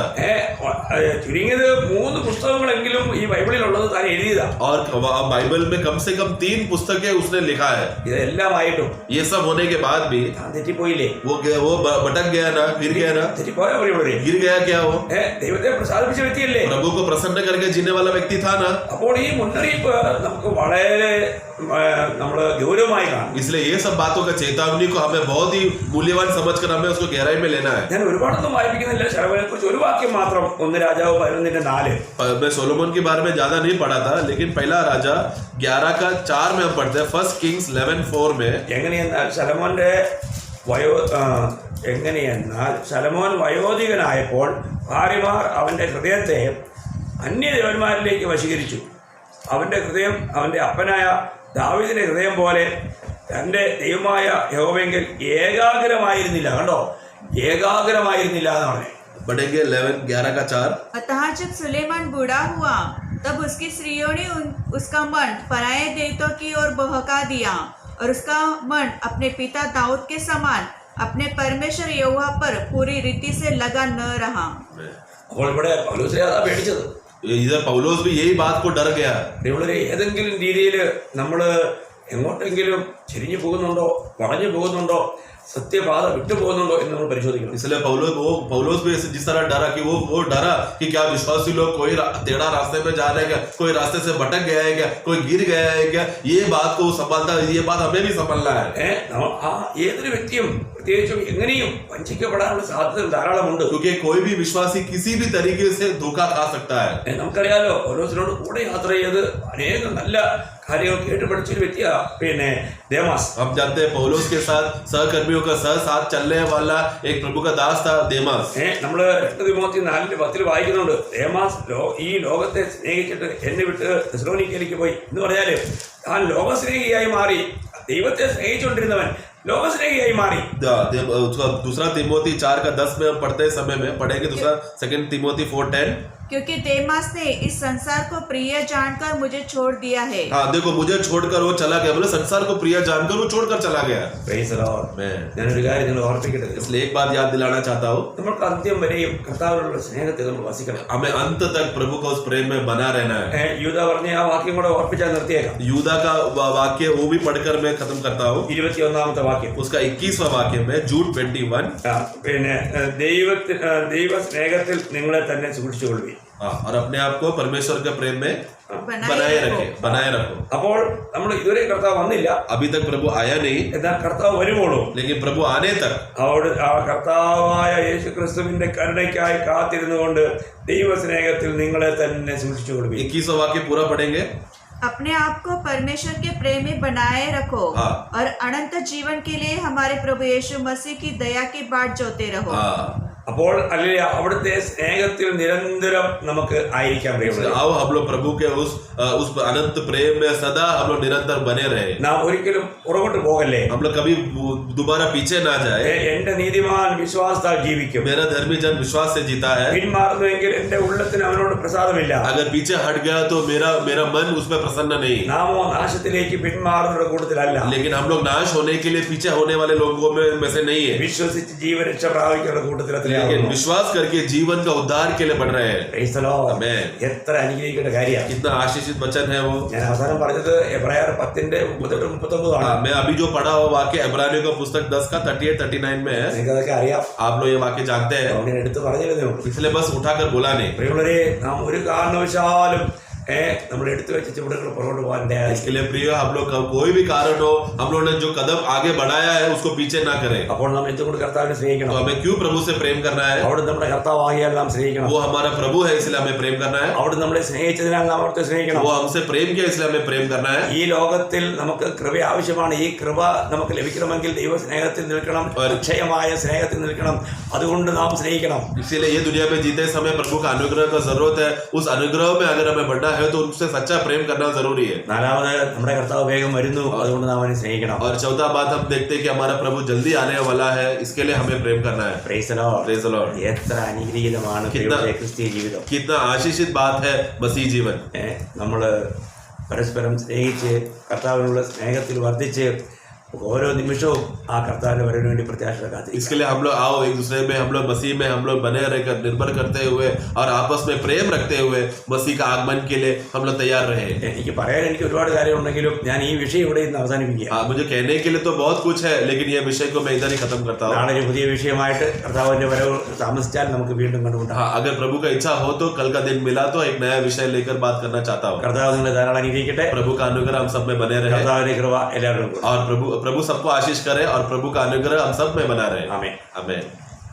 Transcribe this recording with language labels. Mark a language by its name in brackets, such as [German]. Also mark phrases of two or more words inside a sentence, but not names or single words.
[Malayalam] ചുരുങ്ങിയത് 3 പുസ്തകങ്ങളെങ്കിലും ഈ ബൈബിളിൽ ഉള്ളത് താൻ എഴുതിയതാ. [Hindi] और बाइबल में कम से कम 3 पुस्तकें उसने लिखा है. [Malayalam] ഇതെല്ലാമായിട്ടും [Hindi] ये सब होने के बाद भी [Malayalam] താൻ തെറ്റിപ്പോയില്ലേ? [Hindi] वो भटक गया ना, गिर गया ना. [Malayalam] തെറ്റിപ്പോയ പ്രിയമുള്ളവരെ, [Hindi] गिर गया क्या वो? [Malayalam] ദൈവത്തെ പ്രസാദിപ്പിച്ച വ്യക്തിയല്ലേ? [Hindi] प्रभु को प्रसन्न करके जीने वाला व्यक्ति था ना. [Malayalam] അപ്പോൾ ഈ മുന്നറിയിപ്പ് നമുക്ക് വളരെ നമ്മൾ ഗൗരവമായി കാണും. [Hindi] इसलिए ये सब बातों का चेतावनी को हमें बहुत ही मूल्यवान समझकर हमें उसको गहराई में लेना लेना है। [Malayalam] ഞാൻ ഒരുപാടൊന്നും വായിപ്പിക്കുന്നില്ല. ശലോമോനെ കുറിച്ച് ഒരു വാക്യം മാത്രം, 1 രാജാവ് 11:4. [Hindi] मैं सोलोमन के बारे में ज्यादा नहीं पढ़ा था, लेकिन पहला राजा 11:4 में हम पढ़ते हैं, 1 Kings 11:4 में। [Malayalam] എങ്ങനെയെന്നാൽ ശലോമോൻ വയോധികനായപ്പോൾ ഭാര്യമാർ അവൻ്റെ ഹൃദയത്തെ അന്യദേവന്മാരിലേക്ക് വശീകരിച്ചു. അവൻ്റെ ഹൃദയം അവൻ്റെ അപ്പനായ ദാവീദിന്റെ ഹൃദയം പോലെ തൻ്റെ ദൈവമായ യഹോവയെങ്കിൽ ഏകാഗ്രമായിരുന്നില്ല. കണ്ടോ, ഏകാഗ്രമായിരുന്നില്ല എന്ന് പറഞ്ഞു. [Hindi] पढ़ेंगे 11:4। अतः जब सुलेमान बूढ़ा हुआ तब उसकी स्त्रियों ने उसका मन पराये देवतों की ओर बहका दिया और उसका मन अपने पिता दाऊद के समान अपने परमेश्वर यहोवा पर पूरी रीति से लगा न रहा। [Malayalam] അപ്പോൾ ഇവിടെ പൗലോസിനെ അതാ പേടിച്ചത്. [Hindi] इधर पौलुस भी यही बात को डर गया। [Malayalam] ഇവിടെ ഏതെങ്കിലും രീതിയിൽ നമ്മൾ എങ്ങോട്ടെങ്കിലും ചെരിഞ്ഞു പോകുന്നുണ്ടോ, വളഞ്ഞു പോകുന്നുണ്ടോ, സത്യപാത വിട്ടുപോകുന്നുണ്ടോ എന്ന് നമ്മൾ പരിശോധിക്കണം. [Hindi] इसलिए पौलुस भी जिस तरह डरा कि वो डरा कि क्या विश्वासी लोग कोई टेढ़ा रास्ते में जा रहे हैं क्या, कोई रास्ते से भटक गया है क्या, कोई गिर गया है क्या, ये बात को संभालता है, ये बात हमें भी संभालना है। [Malayalam] ഏതൊരു വ്യക്തിയും പ്രത്യേകിച്ചും എങ്ങനെയും വഞ്ചിക്കപ്പെടാനുള്ള സാധ്യത ധാരാളമുണ്ട്. [Hindi] क्योंकि कोई भी विश्वासी किसी भी तरीके से धोखा खा सकता है। [Malayalam] നമുക്കറിയാലോ, പൗലോസിനോട് കൂടെ യാത്ര ചെയ്ത് അനേകം നല്ല കാര്യങ്ങൾ കേട്ട് പഠിച്ചൊരു വ്യക്തിയാ പിന്നെ ദേമാസ്. [Hindi] हम जानते हैं पौलुस के साथ सहकर्मियों का साथ चलने वाला एक प्रभु का दास था देमास। [Malayalam] നമ്മള് 2 തിമോത്തി 4:10 വായിക്കുന്നുണ്ട്, ദേമാസ് ഈ ലോകത്തെ സ്നേഹിച്ചിട്ട് എന്നെ വിട്ട് തെസ്സലോനിക്കയിലേക്ക് പോയി എന്ന് പറഞ്ഞാല് താൻ ലോകസ്നേഹിയായി മാറി. ദൈവത്തെ സ്നേഹിച്ചുകൊണ്ടിരുന്നവൻ ലോകസ്നേഹിയായി മാറി. [Hindi] दूसरा तिमोथी 4:10 में हम पढ़ते समय में पढ़ेंगे, दूसरा 2 तिमोथी 4:10। क्योंकि देमास ने इस संसार को प्रिय जानकर मुझे छोड़ दिया है। हाँ देखो, मुझे छोड़कर वो चला गया, मतलब संसार को प्रिय जानकर वो छोड़कर चला गया। [Malayalam] ഞാനൊരു കാര്യം നിങ്ങൾ ഓർപ്പിക്കട്ടെ. [Hindi] इसलिए एक बात याद दिलाना चाहता हूँ, [Malayalam] നമുക്ക് അന്ത്യം വരെയും കർത്താവിനുള്ള സ്നേഹത്തെ നമ്മൾ വസിക്കണം. [Hindi] हमें अंत तक प्रभु का उस प्रेम में बना रहना है। [Malayalam] യൂദ പറഞ്ഞ ആ വാക്യം കൂടെ ഓർപ്പിച്ചാൽ നിർത്തിയേക്കാം. [Hindi] यूदा का वाक्य वो भी पढ़कर मैं खत्म करता हूँ। [Malayalam] 21ാമത്തെ വാക്യം, [Hindi] उसका 21वां वाक्य में जूड 21। [Malayalam] പിന്നെ ദൈവ സ്നേഹത്തിൽ നിങ്ങളെ തന്നെ സൂക്ഷിച്ചുകൊള്ളുവീൻ. [Hindi] और अपने आप को परमेश्वर के प्रेम में बनाए रखो। [Malayalam] അപ്പോൾ നമ്മൾ ഇതുവരെ കർത്താവ് വന്നില്ല, [Hindi] अभी तक प्रभु आया नहीं, [Malayalam] എന്നാൽ കർത്താവ് വരുമ്പോഴും [Hindi] लेकिन प्रभु आने तक [Malayalam] അവിടെ ആ കർത്താവായ യേശു ക്രിസ്തുവിന്റെ കരുണയ്ക്കായി കാത്തിരുന്നുകൊണ്ട് ദൈവസ്നേഹത്തിൽ നിങ്ങളെ തന്നെ സൂക്ഷിച്ചുകൊള്ളുവീൻ. [Hindi] 21वां वाक्य पूरा पढ़ेंगे। अपने आप को परमेश्वर के प्रेम में बनाए रखो और अनंत जीवन के लिए हमारे प्रभु यीशु मसीह की दया की बाट जोते रहो। [Malayalam] അപ്പോൾ അല്ലെങ്കിൽ അവിടുത്തെ സ്നേഹത്തിൽ നിരന്തരം നമുക്ക് ആയിരിക്കാൻ കഴിയും. [Hindi] आओ हम लोग प्रभु के उस अनंत प्रेम में सदा हम लोग निरंतर बने रहे। [Malayalam] നാം ഒരിക്കലും പുറകോട്ട് പോകല്ലേ. [Hindi] हम लोग कभी दोबारा पीछे ना जाए। [Malayalam] എന്റെ നീതിമാൻ വിശ്വാസത്താൽ ജീവിക്കും. [Hindi] मेरा धर्मी जन विश्वास से जीता है। [Malayalam] പിന്മാറുന്നുവെങ്കിൽ എന്റെ ഉള്ളത്തിന് അവനോട് പ്രസാദമില്ല. [Hindi] अगर पीछे हट गया तो मेरा मन उसमें प्रसन्न नहीं। [Malayalam] നാമോ നാശത്തിലേക്ക് പിന്മാറുന്നവരുടെ കൂട്ടത്തിലല്ല. [Hindi] लेकिन हम लोग नाश होने के लिए पीछे होने वाले लोगों में से नहीं है। [Malayalam] വിശ്വസിച്ച് ജീവരക്ഷ പ്രാപിക്കുന്ന കൂട്ടത്തിലെ [Hindi] विश्वास करके जीवन का उद्धार के लिए बढ़ रहे हैं। [Malayalam] എത്ര അനുഗ്രഹിക്കേണ്ട കാര്യമാണ്. [Hindi] कितना आशीषित वचन है वो। [Malayalam] ഞാൻ അവസാനം പറഞ്ഞത് എബ്രായർ 10:38-39 [Hindi] मैं अभी जो पढ़ा हुआ वाक्य इब्रानियों का पुस्तक 10 का 38-39 में है। [Malayalam] നിങ്ങൾക്കതൊക്കെ അറിയാം. [Hindi] आप लोग ये वाक्य जानते हैं, [Malayalam] എടുത്ത് പറഞ്ഞിരുന്നേ ഉള്ളൂ. [Hindi] इसलिए बस उठाकर बोला नहीं। [Malayalam] പ്രിയമുള്ളവരെ, നാം ഒരു കാരണവശാലും നമ്മൾ എടുത്തു വെച്ച ചുവടുകൾ പുറകോട്ട് പോകാൻ. [Hindi] इसके लिए प्रिय, हम लोग का कोई भी कारण हो, हम लोगों ने जो कदम आगे बढ़ाया है उसको पीछे ना करें। [Malayalam] അപ്പോൾ നാം എന്തുകൊണ്ട് കർത്താവിനെ സ്നേഹിക്കണം? [Hindi] तो हमें क्यों प्रभु से प्रेम करना है? [Malayalam] അവിടെ നമ്മുടെ കർത്താവാകിയാൽ നാം സ്നേഹിക്കണം. [Hindi] वो हमारा प्रभु है इसलिए हमें प्रेम करना है। [Malayalam] അവിടെ നമ്മളെ സ്നേഹിച്ചതിനാൽ നാം അവിടുത്തെ സ്നേഹിക്കണം. [Hindi] वो हमसे प्रेम किया इसलिए हमें प्रेम करना है। [Malayalam] ഈ ലോകത്തിൽ നമുക്ക് കൃപ ആവശ്യമാണ്. ഈ കൃപ നമുക്ക് ലഭിക്കണമെങ്കിൽ ദൈവ സ്നേഹത്തിൽ നിൽക്കണം, അക്ഷയമായ സ്നേഹത്തിൽ നിൽക്കണം. അതുകൊണ്ട് നാം സ്നേഹിക്കണം. [Hindi] इसीलिए ये दुनिया में जीते समय प्रभु का अनुग्रह का जरूरत है। उस अनुग्रह में अगर हमें बढ़ना है तो उनसे सच्चा प्रेम करना जरूरी है। [Malayalam] നാലാമത്, നമ്മുടെ കർത്താവ് വേഗം വരുന്നു, അതുകൊണ്ട് നാം അവനെ സ്നേഹിക്കണം. [Hindi] और चौथा बात हम देखते हैं कि हमारा प्रभु जल्दी आने वाला है, इसके लिए हमें प्रेम करना है। [English] Praise the Lord. Praise the Lord. [Malayalam] എത്ര അനുഗ്രഹീതമാണ് ക്രിസ്തീയ ജീവിതം. [Hindi] कितना आशीषित बात है मसीह जीवन। [Malayalam] നമ്മള് പരസ്പരം സ്നേഹിച്ച് കർത്താവിനുള്ള സ്നേഹത്തിൽ വർദ്ധിച്ച് ഓരോ നിമിഷവും ആ കർത്താവിന്റെ വരവിന് വേണ്ടി പ്രത്യാശ കാത്തിരിക്കും. [Hindi] इसके लिए हम लोग आओ एक दूसरे में, हम लोग मसीह में हम लोग बने रहकर निर्भर करते हुए और आपस में प्रेम रखते हुए मसीह का आगमन के लिए हम लोग तैयार रहे। [Malayalam] എനിക്ക് ഒരുപാട് കാര്യമുണ്ടെങ്കിലും ഞാൻ ഈ വിഷയം ഇവിടെ ഇന്ന് അവസാനിപ്പിക്കുക. [Hindi] मुझे कहने के लिए तो बहुत कुछ है, लेकिन ये विषय को मैं इधर ही खत्म करता हूँ। [Malayalam] നാളെ ഒരു പുതിയ വിഷയമായിട്ട് കർത്താവിന്റെ വരവ് താമസിച്ചാൽ നമുക്ക് വീണ്ടും കണ്ടുമുട്ടാം. [Hindi] हाँ, अगर प्रभु का इच्छा हो तो कल का दिन मिला तो एक नया विषय लेकर बात करना चाहता हूँ। [Malayalam] കർത്താവ് നിങ്ങളെ ധാരാളം അനുഗ്രഹിക്കട്ടെ. [Hindi] प्रभु का अनुग्रह हम सब में बने रहे [Malayalam] കർത്താവിന്റെ കൃപ എല്ലാവരും. [Hindi] और प्रभु सबको आशीष करे और प्रभु का अनुग्रह हम सब में बना रहे। आमीन। आमीन।